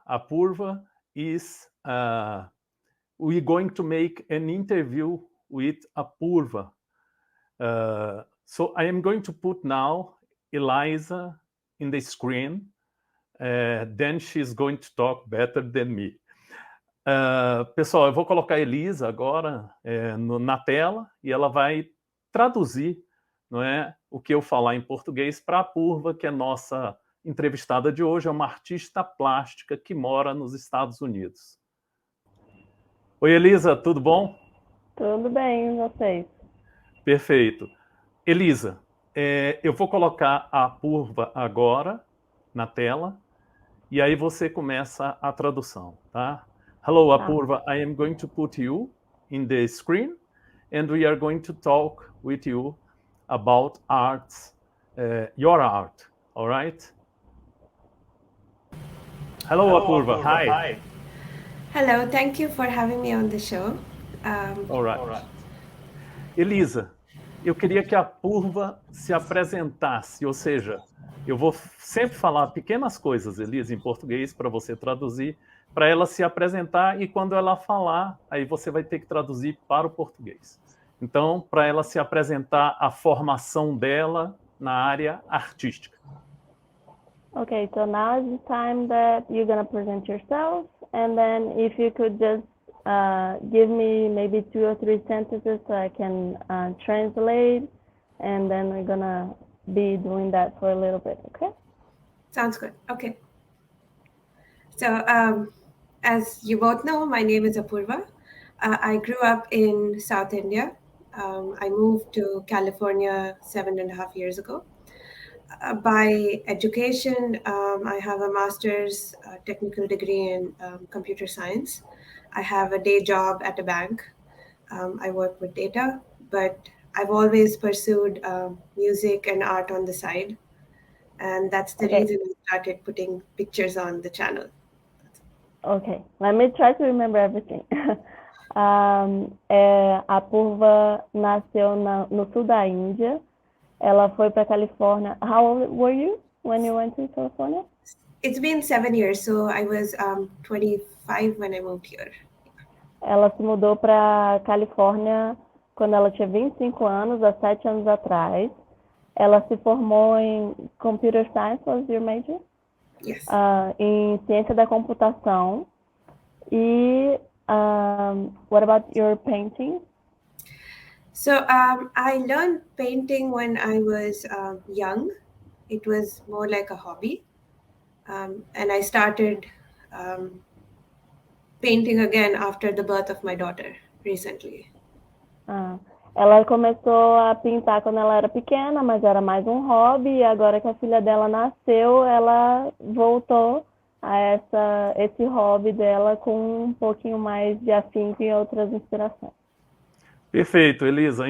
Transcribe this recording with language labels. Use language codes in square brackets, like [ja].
[en] Apurva is, we're going to make an interview with Apurva. So I am going to put now Eliza in the screen, then she's going to talk better than me. [pt] Pessoal, eu vou colocar a Elisa agora na tela e ela vai traduzir, não é, o que eu falar em português para a Apurva, que é nossa entrevistada de hoje, é uma artista plástica que mora nos Estados Unidos. Oi, Elisa, tudo bom? Tudo bem, e vocês? Perfeito. Elisa, eu vou colocar a Apurva agora na tela e aí você começa a tradução, tá? [en] Hello, Apurva, I am going to put you in the screen and we are going to talk with you about arts, your art, all right? Hello, Apurva. Hi. Hello, thank you for having me on the show. All right. [pt] Elisa, eu queria que a Apurva se apresentasse, ou seja, eu vou sempre falar pequenas coisas, Elisa, em português, para você traduzir, para ela se apresentar e quando ela falar, aí você vai ter que traduzir para o português. Então, para ela se apresentar a formação dela na área artística. [en] Okay, so now is the time that you're going to present yourself, and then if you could just give me maybe 2 or 3 sentences so I can translate, and then we're going to be doing that for a little bit, okay? Sounds good. Okay. So, as you both know, my name is Apurva. I grew up in South India. I moved to California 7.5 years ago. By education, I have a master's technical degree in computer science. I have a day job at a bank. I work with data, but I've always pursued music and art on the side. And that's the reason I started putting pictures on the channel. Okay, let me try to remember everything. [pt] A Purva nasceu no sul da Índia. Ela foi para Califórnia. [en] How old were you when you went to California? It's been 7 years, so I was 25 when I moved here. [pt] Ela se mudou para Califórnia quando ela tinha 25 anos, há 7 anos atrás. Ela se formou em [en] Computer Science, was your major? Yes. [pt] Em Ciência da Computação. [en] E what about your painting? So I learned painting when I was young. It was more like a hobby. And I started painting again after the birth of my daughter recently. [pt] Ela começou a pintar quando ela era pequena, mas era mais um hobby, e agora que a filha dela nasceu, ela voltou a esse hobby dela com um pouquinho mais de afinco e outras inspirações. Perfeito, Elisa.